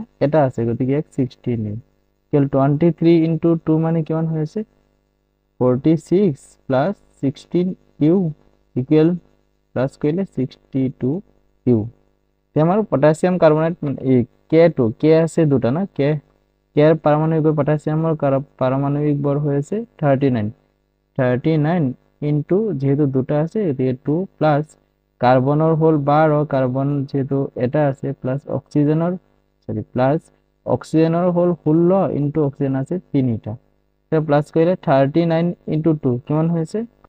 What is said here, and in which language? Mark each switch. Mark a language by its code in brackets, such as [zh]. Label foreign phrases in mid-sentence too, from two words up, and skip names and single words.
[as] এটা আছে, গতিকে 16U। 23 × 2 মানে কিমান হৈ আছে? 46 প্লাস 16u [en] equal plus [as] কৰিলে 62u। তে আমাৰ পটাছিয়াম কাৰ্বনেট K2 K আছে দুটা না [bn] K এর পারমাণবিক ভর পটাশিয়ামের পারমাণবিক ভর হয়েছে 39 ইনটু যেহেতু দুটা আছে এদিকে 2 প্লাস কার্বনের হল 12 কার্বন যেহেতু এটা আছে প্লাস অক্সিজেনের প্লাস অক্সিজেনের হল 16 ইনটু অক্সিজেন আছে 3টা তো প্লাস কইলে 39 ইনটু 2 কেমন হয়েছে